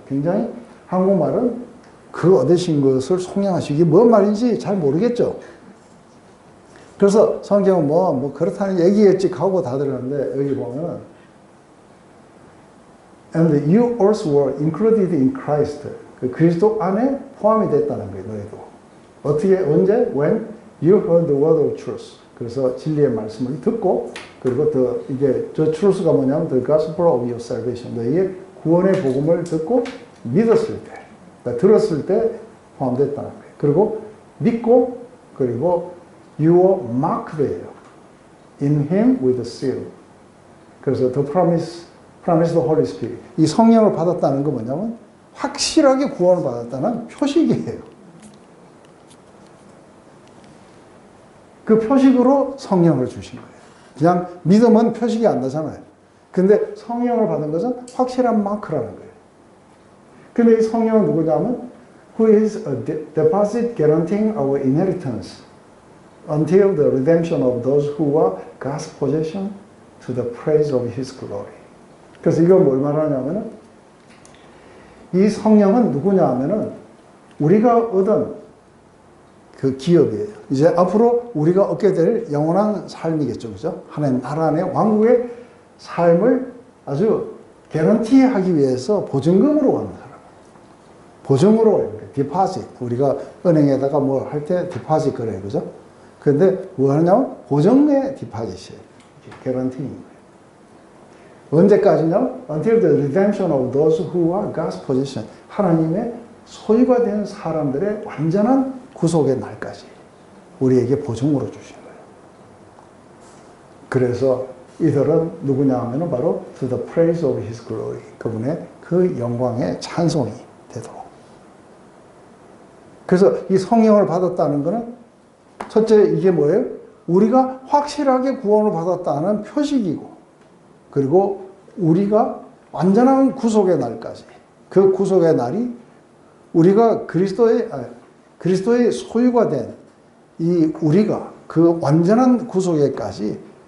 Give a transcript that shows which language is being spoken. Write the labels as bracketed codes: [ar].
[ko] 굉장히 한국말은 그 얻으신 것을 속량하시기 뭔 말인지 잘 모르겠죠. 그래서 성경은 뭐 그렇다는 얘기겠지 하고 다 들었는데 여기 보면은 [en] And you also were included in Christ. [ko] 그 그리스도 안에 포함이 됐다는 거예요. 너희도. 어떻게 언제? [en] When you heard the word of truth. [ko] 그래서 진리의 말씀을 듣고 그리고 이게 저 truth가 뭐냐면 [en] the gospel of your salvation. [ko] 너희의 구원의 복음을 듣고 믿었을 때, 그러니까 들었을 때 포함됐다는 거예요. 그리고 믿고 그리고 [en] you were marked [ko] 예요. [en] In him with a seal. [ko] 그래서 [en] the promise the Holy Spirit. [ko] 이 성령을 받았다는 건 뭐냐면 확실하게 구원을 받았다는 표식이에요. 그 표식으로 성령을 주신 거예요. 그냥 믿으면 표식이 안 나잖아요. 근데 성령을 받은 것은 확실한 마크라는 거예요. 근데 이 성령은 누구냐면 [en] who is a deposit guaranteeing our inheritance until the redemption of those who are God's possession to the praise of his glory. [ko] 그래서 이건 뭘 말하냐면은 이 성령은 누구냐 하면은 우리가 얻은 그 기업이에요. 이제 앞으로 우리가 얻게 될 영원한 삶이겠죠. 그죠? 하나님 나라 안에 왕국의 삶을 아주 개런티하기 위해서 보증금으로 가는 사람. 보증으로, 디파짓. 우리가 은행에다가 뭐 할 때 디파짓 그래요. 그죠? 근데 뭐 하냐면 보증의 디파짓이에요. 개런티인 거예요. 언제까지냐? [en] Until the redemption of those who are God's possession. [ko] 하나님의 소유가 된 사람들의 완전한 구속의 날까지 우리에게 보증으로 주신 거예요. 그래서 이들은 누구냐 하면 바로 [en] to the praise of his glory. [ko] 그분의 그 영광의 찬송이 되도록. 그래서 이 성령을 받았다는 것은 첫째 이게 뭐예요? 우리가 확실하게 구원을 받았다는 표식이고 그리고 우리가 완전한 구속의 날까지 그 구속의 날이 우리가 그리스도의 소유가 된 이 우리가 그 완전한 구속에까지